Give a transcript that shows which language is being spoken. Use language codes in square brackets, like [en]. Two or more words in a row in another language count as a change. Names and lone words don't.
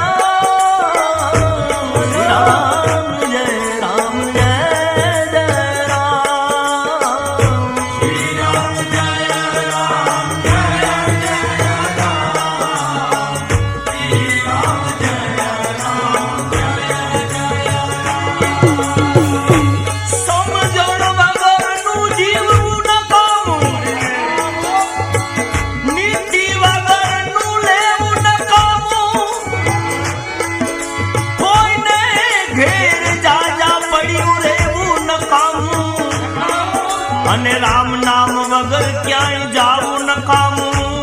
[hi] राम, श्री राम जय राम जय जय राम, श्री राम जय राम जय जय राम, श्री राम जय राम जय जय राम। [gu] સમજણ વગરનું જીવવું નકામું, નીતિ વગરનું લેવું નકામું, કોઈને ઘેર જાજા પડ્યું રહેવું નકામું, અને રામ નામ વગર ક્યાંય જાવું નકામું।